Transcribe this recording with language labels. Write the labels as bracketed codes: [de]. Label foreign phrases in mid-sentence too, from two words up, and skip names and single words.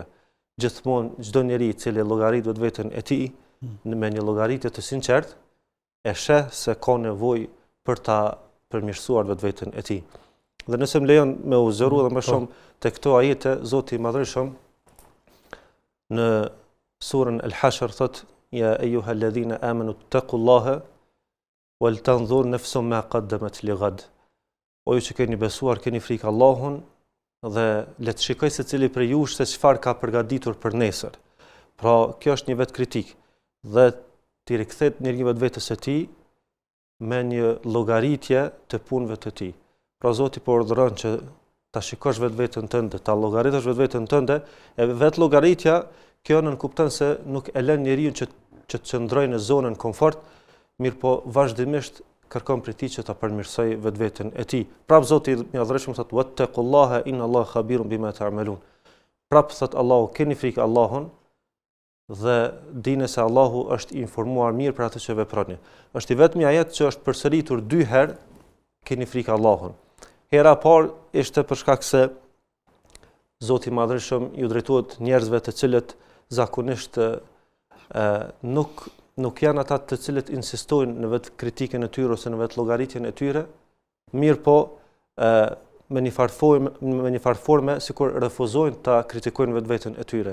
[sq] Gjithmonë çdo njeri i cili llogarit vetveten e tij me një llogaritje të sinqertë e sheh se ka nevojë për ta përmirësuar vetveten e tij. Dhe nëse më lejon me u zëru dhe më shumë të këto ajete, Zoti i Madhreshëm në surën Al-Hashr thot: [ar] "يا أيها الذين آمنوا اتقوا الله ولتنظر نفس ما قدمت لغد." [sq] O ju që keni besuar, keni frikë Allahun dhe le të shikoj secili prej jush se çfarë ka përgatitur për nesër. Pra, kjo është një vetkritik dhe ti rikthet njeriu vetvetes së tij me një llogaritje të punëve të tij. Pra Zoti po urdhëron që ta shikosh vetveten tënde, ta llogaritësh vetveten tënde, e vet llogaritja kjo nënkupton se nuk e lën njeriu që të qëndrojë në zonën komfort, mirë po vazhdimisht kërkon prej tij që ta përmirësoj vetveten e tij. Prap Zoti i Madhreshëm thotë: [ar] "واتقوا الله إن الله خبير بما تعملون." [sq] Prap thot Allahu, keni frikë Allahun dhe dini se Allahu është i informuar mirë për atë që veproni. Është i vetmi ajet që është përsëritur 2 herë, keni frikë Allahun. Hera parë ishte për shkak se Zoti i Madhreshëm ju drejtohet njerëzve të cilët zakonisht nuk janë ata të cilët insistojnë në vetë kritikën e tyre ose në vetë llogaritjen e tyre, mirë po me një farë forme sikur refuzojnë ta kritikojnë vetveten e tyre.